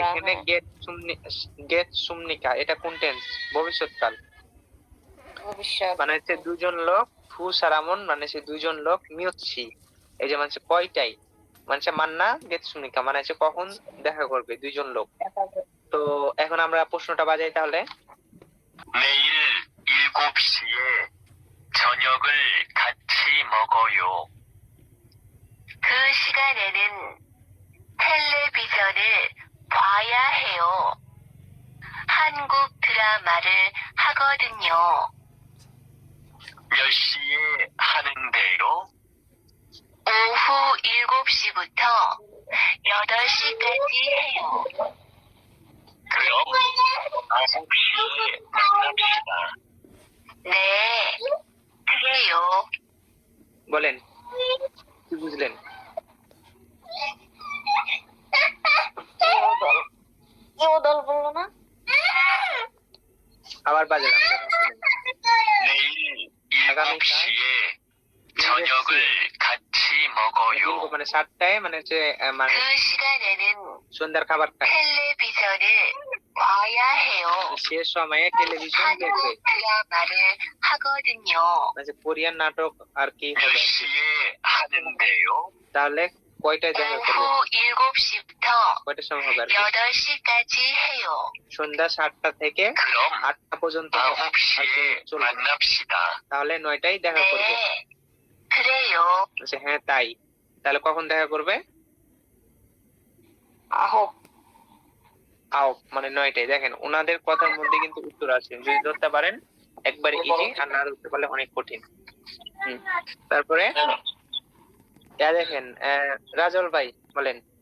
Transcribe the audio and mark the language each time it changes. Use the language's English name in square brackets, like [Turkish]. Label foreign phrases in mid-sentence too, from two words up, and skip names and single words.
[Bangla] এখানে [Korean] 겠습니까, [Bangla] এটা কোন টেন্স? ভবিষ্যৎকাল। ভবিষ্যৎ। মানে হচ্ছে দুজন লোক, [Korean] 두 사람은 [Bangla] মানে হচ্ছে দুজন লোক, মিয়চ্ছি এই যে মানে কয়টাই, মানে [Korean] 만나겠습니까 [Bangla] মানে হচ্ছে কখন দেখা করবে দুইজন লোক। তো এখন আমরা প্রশ্নটা বাজাই তাহলে। [Korean] 내일 7시에 저녁을 같이 먹어요. 그 시간에는 텔레비전을 봐야 해요. 한국 드라마를 하거든요. 몇 시에 하는데요? 오후 7시부터 8시까지 해요. 그럼 9시에 만납시다. 네, 그래요. [Bangla] বলেন কি বুঝলেন? ইউদল বললো না? আবার বাজালাম। [Korean] 내일 7시에 저녁을 같이 먹어요. [Bangla] মানে 7টায় মানে হচ্ছে মানে [Korean] 그 시간에는 [Bangla] সন্ধ্যার খাবারটা। [Korean] 텔레비전을 봐야 해요. [Bangla] শেষ সময়ে টেলিভিশন দেখবে। [Korean] 한국 드라마를 하거든요. [Bangla] মানে কোরিয়ান নাটক আর কি [Korean] 몇 [Bangla] হবে? [Korean] 시에 하는데요? [Bangla] তাহলে কয়টায় দেখা করবে? [Korean] 오후 7시부터 [Bangla] কয়টার সময় হবে? [Korean] 8시까지 해요. [Bangla] সন্ধ্যা 7টা থেকে [Korean] 그럼 [Bangla] 8টা পর্যন্ত [Korean] 9시에 [Bangla] চলবে। [Korean] 만납시다. [Bangla] তাহলে 9টায় দেখা করবে। [Korean] 네, 그래요. [Bangla] আচ্ছা হ্যাঁ তাই। তাহলে কখন দেখা করবে? আহো। আও মানে 9টায়। দেখেন ওনাদের কথার মধ্যে কিন্তু উত্তর আছে, যদি ধরতে পারেন একবারে ইজি, আর না ধরতে পারলে অনেক কঠিন। তারপরে দেখেন রাজল ভাই বলেন।